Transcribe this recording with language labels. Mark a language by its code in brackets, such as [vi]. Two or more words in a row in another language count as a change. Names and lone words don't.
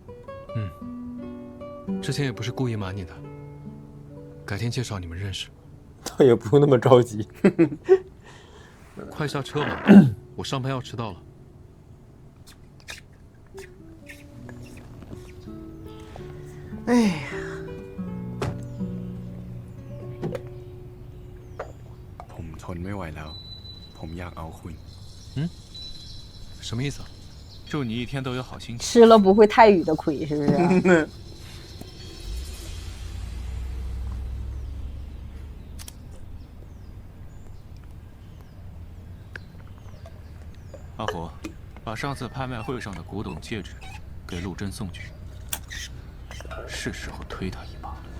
[zh] 之前也不是故意瞒你的，改天介绍你们认识。倒也不用那么着急。快下车吧，我上班要迟到了。哎呀， [th] ผมทนไม่ไหวแล้วผมอยากเอาคุณ [zh] 什么意思啊？祝你一天都有好心情。吃了不会泰语的亏，是不是？阿火，把上次拍卖会上的古董戒指给陆贞送去，是时候推他一把了。